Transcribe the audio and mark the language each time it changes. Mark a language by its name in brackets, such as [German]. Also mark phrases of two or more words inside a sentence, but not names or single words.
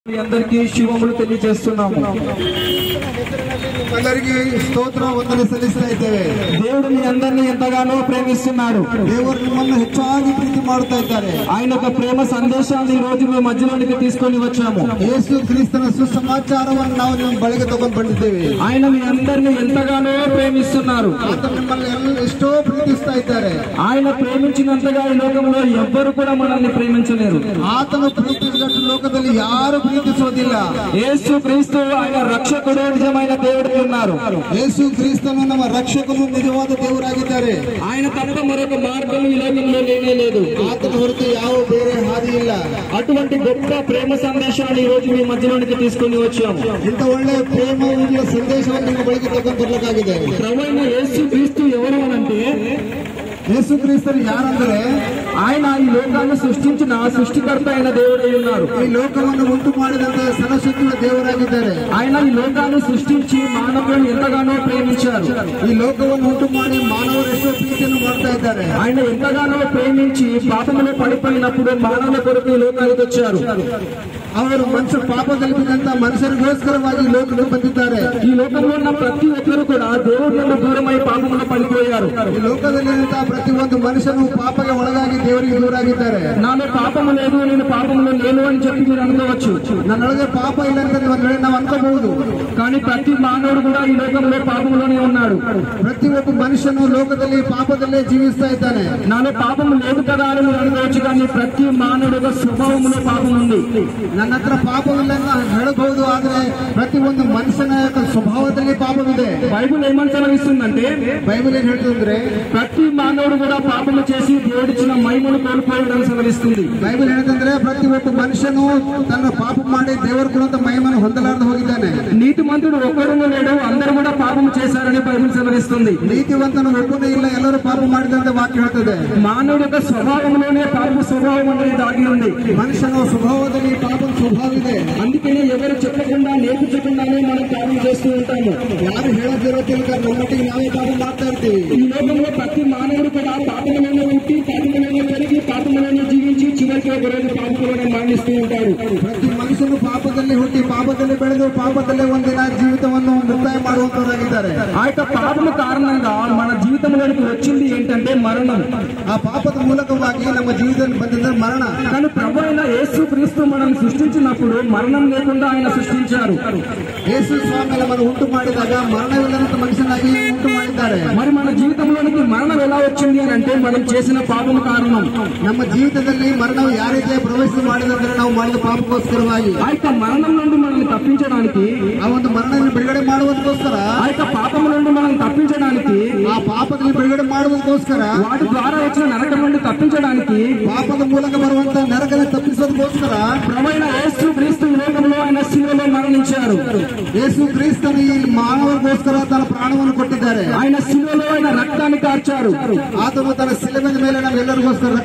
[Telugu] అందరికీ శుభములు తెలియజేస్తున్నాము. అందరికీ స్తోత్రం వందన ಸಲ್ಲಿಸುತ್ತಿದ್ದೇವೆ. దేవుడు మీ అందరినీ ఎంతగానో ప్రేమిస్తున్నాడు. [Kannada] ದೇವರು ನಿಮ್ಮನ್ನು ಹೆಚ್ಚಾಗಿ ಪ್ರೀತಿ ಮಾಡುತ್ತಾ ಇದ್ದಾರೆ. [Telugu] ఆయన ఒక ప్రేమ సందేశాన్ని ఈ రోజు మీ మధ్యలోనికి తీసుకొని వచ్చాము. [Kannada] ಯೇಸು ಕ್ರಿಸ್ತನ ಸುಸಮಾಚಾರವನ್ನು ನಾವು ನಿಮ್ಮ ಬಳಿಗೆ ತಗೊಂಡು ಬಂದಿದ್ದೇವೆ. [Telugu] ఆయన మీ అందరినీ ఎంతగానో ప్రేమిస్తున్నారు. [Kannada] ಆತನು ನಿಮ್ಮನ್ನು ಎಷ್ಟೋ ಪ್ರೀತಿಸ್ತಾ ಇದ್ದಾರೆ. [Telugu] ఆయన ప్రేమించినంతగా ఈ లోకంలో ఎవ్వరు కూడా మనల్ని ప్రేమించలేరు. [Kannada] ಆತನು ಪ್ರೀತಿಸಿದಷ್ಟು ಲೋಕದಲ್ಲಿ ಯಾರು ಪ್ರೀತಿಸೋದಿಲ್ಲ. [Telugu] యేసు క్రీస్తు ఆయన రక్షకుడు, నిజమైన దేవుడు ఉన్నారు. [Kannada] ಯೇಸು ಕ್ರಿಸ್ತನು ನಮ್ಮ ರಕ್ಷಕನು, ನಿಜವಾದ ದೇವರಾಗಿದ್ದಾರೆ. [Telugu] ఆయన తప్ప మరొక మార్గం ఈ లోకంలో లేనే లేదు. [Kannada] ಆತನ ಹೊರತು ಯಾವ ಬೇರೆ ಹಾದಿ ಇಲ್ಲ. [Telugu] అటువంటి గొప్ప ప్రేమ సందేశాన్ని ఈ రోజు మీ మధ్యలోనికి తీసుకొని వచ్చాము. [Kannada] ಇಂಥ ಒಳ್ಳೆಯ ಪ್ರೇಮ ಸಂದೇಶವನ್ನು ನಿಮ್ಮ ಬಳಿಗೆ ತಗೊಂಡು ಬರಬೇಕಾಗಿದೆ. [Telugu] ప్రభువైన యేసు క్రీస్తు ఎవరు అనంటే, [Kannada] ಯೇಸು ಕ್ರಿಸ್ತನು ಯಾರಂದ್ರೆ [Telugu] ఆయన ఈ లోకాన్ని సృష్టించిన సృష్టికర్త అయిన దేవుడై ఉన్నారు. [Kannada] ಈ ಲೋಕವನ್ನು ಉಂಟು ಮಾಡಿದಂತೆ ಸರ್ವಶಕ್ತಿಯ ದೇವರಾಗಿದ್ದಾರೆ. [Telugu] ఆయన ఈ లోకాన్ని సృష్టించి మానవులను ఎంతగానో ప్రేమించారు. [Kannada] ಈ ಲೋಕವನ್ನು ಉಂಟು ಮಾಡಿ ಮಾನವರು ಎಷ್ಟೋ ಪ್ರೀತಿಯನ್ನು ಮಾಡ್ತಾ ಇದ್ದಾರೆ. [Telugu] ఆయన ఎంతగానో ప్రేమించి పాపములో పడిపోయినప్పుడు మానవుల కొరకు ఈ లోకానికి వచ్చారు. [Kannada] ಅವರು ಮನುಷ್ಯ ಪಾಪದಲ್ಲಿ ಬಿದ್ದಂತ ಮನುಷ್ಯರಿಗೋಸ್ಕರವಾಗಿ ಲೋಕಕ್ಕೆ ಬಂದಿದ್ದಾರೆ. [Telugu] ఈ లోకంలో ఉన్న ప్రతి ఒక్కరు కూడా దేవుడి నుండి దూరమై పాపములో పడిపోయారు. [Kannada] ಈ ಲೋಕದಲ್ಲಿರುವಂತಹ ಪ್ರತಿಯೊಂದು ಮನುಷ್ಯನು ಪಾಪಕ್ಕೆ ಒಳಗಾಗಿ ದೇವರಿಗೆ ದೂರಾಗಿದ್ದಾರೆ. [Telugu] నాలో పాపము లేదు, నేను పాపములో లేను అని చెప్పి మీరు అనుకోవచ్చు. [Kannada] ನನ್ನೊಳಗೆ ಪಾಪ ಇಲ್ಲ ಅಂತ ನಾವು ಅನ್ಕೋಬಹುದು. [Telugu] కానీ ప్రతి మానవుడు కూడా ఈ లోకంలో పాపములోనే ఉన్నాడు. [Kannada] ಪ್ರತಿಯೊಬ್ಬ ಮನುಷ್ಯನು ಲೋಕದಲ್ಲಿ ಪಾಪದಲ್ಲೇ ಜೀವಿಸ್ತಾ ಇದ್ದಾನೆ. [Telugu] నాలో పాపము లేదు కదా అని మీరు అనుకోవచ్చు. కానీ ప్రతి మానవుడు స్వభావములో పాపం ఉంది. [Kannada] ನನ್ನ ಹತ್ರ ಪಾಪವಿಲ್ಲ ಅಂತ ಹೇಳಬಹುದು. ಆದ್ರೆ ಪ್ರತಿಯೊಂದು ಮನುಷ್ಯನ ಸ್ವಭಾವದಲ್ಲಿ ಪಾಪವಿದೆ. [Telugu] బైబిల్ ఏమని సెలవిస్తుందంటే, [Kannada] ಬೈಬಲ್ ಏನ್ ಹೇಳ್ತಂದ್ರೆ [Telugu] ప్రతి మానవుడు కూడా పాపము చేసి దేవుడిచ్చిన మహిమను కోల్పోవడం సెలవిస్తుంది. [Kannada] ಬೈಬಲ್ ಹೇಳ್ತಂದ್ರೆ ಪ್ರತಿಯೊಬ್ಬ ಮನುಷ್ಯನು ತನ್ನ ಪಾಪ ಮಾಡಿ ದೇವರು ಕೊಡುವಂತ ಮಹಿಮನ್ನು ಹೊಂದಲಾರದೆ ಹೋಗಿದ್ದಾನೆ. [Telugu] నీతిమంతుడు ఒక్కడూ లేడు, అందరూ కూడా పాపము చేశారని బైబిల్ సెలవిస్తుంది. [Kannada] ನೀತಿವಂತನು ಒಬ್ಬನೇ ಇಲ್ಲ, ಎಲ್ಲರೂ ಪಾಪ ಮಾಡಿದಂತೆ ವಾಕ್ಯ ಹೇಳ್ತದೆ. [Telugu] మానవుడి యొక్క స్వభావంలోనే పాప స్వభావం అనేది దాగి ఉంది. [Kannada] ಮನುಷ್ಯನ ಸ್ವಭಾವದಲ್ಲಿ ಪಾಪ ಸ್ವಭಾವ ಇದೆ. [Telugu] అందుకనే ఎవరు చెప్పకుండా నేర్పించకుండానే మనం పాపం చేస్తూ ఉంటాము. [Kannada] ಯಾರು ಹೇಳದಿರೋದಿಲ್ಲ, ನಮ್ಮಟ್ಟಿಗೆ ನಾವೇ ಪಾಪ ಮಾಡ್ತಾ ಇರ್ತೀವಿ. [Telugu] ఈ లోకంలో ప్రతి మానవుడు కూడా పాపంలోనే పుట్టి, పాపంలోనే పెరిగి, పాపంలోనే జీవించి చివరికి ఒక రోజు పాపంలోనే మరణిస్తూ ఉంటాడు. [Kannada] ಪ್ರತಿ ಮನುಷ್ಯನು ಪಾಪದಲ್ಲಿ ಹುಟ್ಟಿ, ಪಾಪದಲ್ಲಿ ಬೆಳೆದು, ಪಾಪದಲ್ಲೇ ಒಂದಿನ ಜೀವಿತವನ್ನು ಮುಕ್ತಾಯ ಮಾಡುವಂತವರಾಗಿದ್ದಾರೆ. [Telugu] ఆ యొక్క పాపము కారణంగా మన జీవితంలోనికి వచ్చింది ఏంటంటే మరణం. [Kannada] ಆ ಪಾಪದ ಮೂಲಕವಾಗಿ ನಮ್ಮ ಜೀವಿತದಲ್ಲಿ ಬಂದಿದ್ದ ಮರಣ. [Telugu] కానీ ప్రభు అయిన యేసు క్రీస్తు మనం సృష్టించినప్పుడు మరణం లేకుండా ఆయన సృష్టించారు. [Kannada] ಯೇಸು ಸ್ವಾಮಿ ನಮ್ಮನ್ನು ಉಂಟು ಮಾಡಿದಾಗ ಮರಣವಿಲ್ಲದಂತ ಮನುಷ್ಯನಾಗಿ ಉಂಟು ಮಾಡಿದ್ದಾರೆ. [Telugu] మరి మన జీవితంలోనికి మరణం ఎలా వచ్చింది అని అంటే మనం చేసిన పాపం కారణం. [Kannada] ನಮ್ಮ ಜೀವಿತದಲ್ಲಿ ಮರಣವು ಯಾವ ರೀತಿ ಪ್ರವೇಶ ಮಾಡಿದಂದ್ರೆ ನಾವು ಮಾಡಿದ ಪಾಪಕ್ಕೋಸ್ಕರವಾಗಿ [Telugu] ఆ యొక్క మరణం నుండి మనల్ని తప్పించడానికి, [Kannada] ಆ ಒಂದು ಮರಣವನ್ನು ಬಿಡುಗಡೆ ಮಾಡುವುದಕ್ಕೋಸ್ಕರ, [Telugu] ఆ యొక్క పాపం నుండి మనం తప్పించడానికి, [Kannada] ಆ ಪಾಪದಲ್ಲಿ ಬಿಡುಗಡೆ ಮಾಡುವುದಕ್ಕೋಸ್ಕರ, [Telugu] వాటి ద్వారా వచ్చిన నరకం నుండి తప్పించడానికి, [Kannada] ಪಾಪದ ಮೂಲಕ ಬರುವಂತ ನರಕವನ್ನು ತಪ್ಪಿಸೋದಕ್ಕೋಸ್ಕರ [Telugu] ప్రభువైన యేసు క్రీస్తు ఈ లోకంలో ఆయన శిలువలో మరణించారు. [Kannada] ಯೇಸು ಕ್ರಿಸ್ತನು ಈ ಮಾನವರಿಗೋಸ್ಕರ ತನ್ನ ಪ್ರಾಣವನ್ನು ಕೊಟ್ಟಿದ್ದಾರೆ. [Telugu] ఆయన శిలువలో ఆయన రక్తాన్ని కార్చారు. [Kannada] ಆತನು ತನ್ನ ಶಿಲುಬೆಯ ಮೇಲೆ ನಮ್ಮೆಲ್ಲರಿಗೋಸ್ಕರ